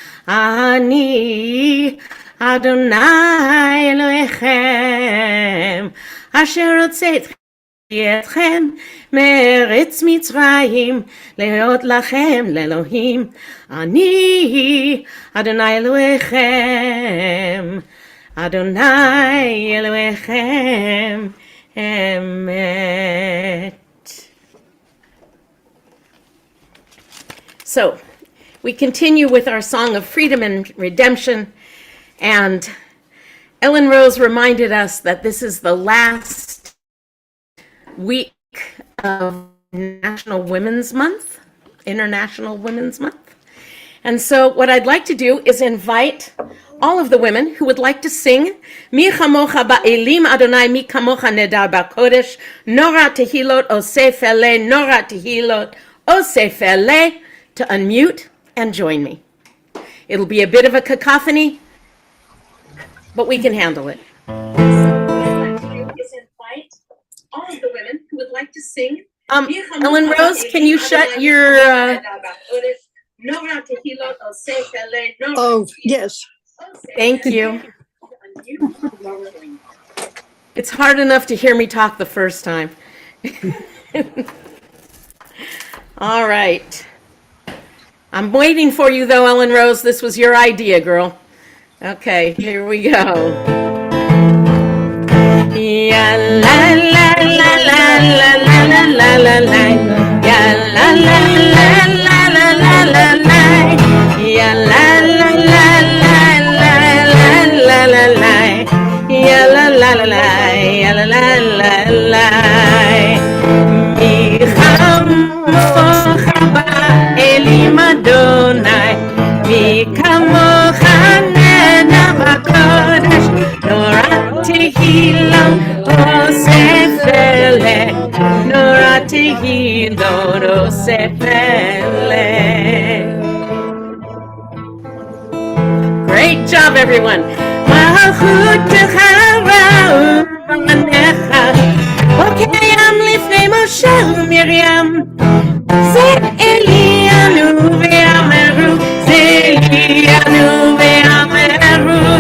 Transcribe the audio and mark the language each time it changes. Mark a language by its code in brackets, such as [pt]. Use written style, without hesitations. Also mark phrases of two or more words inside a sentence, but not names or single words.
[he] אני אדוני אלוהיכם, אשר הוצאתי אתכם מארץ מצרים להיות לכם לאלוהים. אני אדוני אלוהיכם, אדוני אלוהיכם אמת. [en] So, we continue with our song of freedom and redemption, and Ellen Rose reminded us that this is the last week of National Women's Month, International Women's Month. And so what I'd like to do is invite all of the women who would like to sing [he] מי כמוכה באלים אדוני מי כמוכה נאדר בקודש נורא תהילות עושה פלא נורא תהילות עושה פלא [en] to unmute and join me. It'll be a bit of a cacophony, but we can handle it. All of the women who would like to sing. Ellen Rose, can you shut your Oh, yes. Thank you. It's hard enough to hear me talk the first time. All right. I'm waiting for you though, Ellen Rose. This was your idea, girl. Okay, here we go. Ya la la la la la la la la la la. Ya la la la la la la la la. Ya la la la la la la la la la. Ya la la la la ya la la la la. [he] מי כמוכה באלים אדוני, מי כמוכה נאדר בקודש, נורא תהילות עושה פלא, נורא תהילות עושה פלא. [en] Great job, everyone. [he] מלכותך ראו בניך, בוקע ים לפני משה ומרים, זה אלי ענו ואמרו, זה אלי ענו ואמרו.